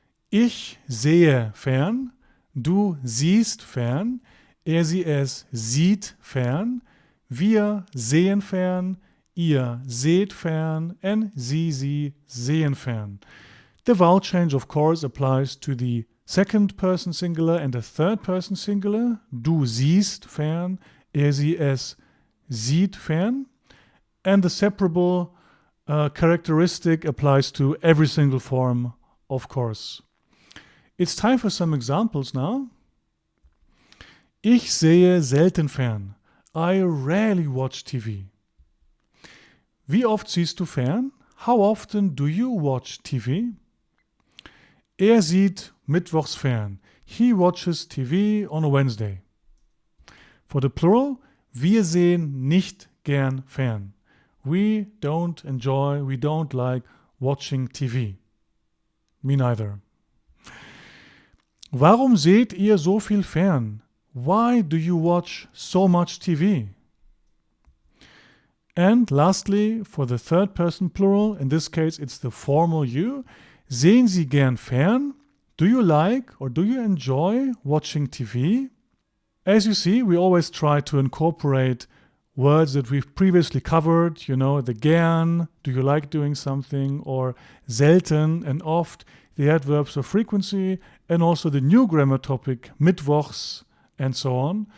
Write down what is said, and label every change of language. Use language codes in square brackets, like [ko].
[de] Ich sehe fern, du siehst fern, sie es sieht fern, wir sehen fern, ihr seht fern, and sie sehen fern. [en] The vowel change, of course, applies to the second person singular and the third person singular. [de] Du siehst fern, sie es sieht fern. [en] And the separable characteristic applies to every single form, of course. It's time for some examples now. [de] Ich sehe selten fern. [en] I rarely watch TV. [de] Wie oft siehst du fern? [en] How often do you watch TV? [de] Er sieht mittwochs fern. [en] He watches TV on a Wednesday. For the plural, [de] wir sehen nicht gern fern. [en] We don't like watching TV. Me neither. [de] Warum seht ihr so viel fern? [en] Why do you watch so much TV? And lastly, for the third person plural, in this case it's the formal you. [de] Sehen Sie gern fern? [en] Do you like or do you enjoy watching TV? As you see, we always try to incorporate words that we've previously covered, the gern, do you like doing something, or selten and oft, the adverbs of frequency, and also the new grammar topic, mittwochs, and so on.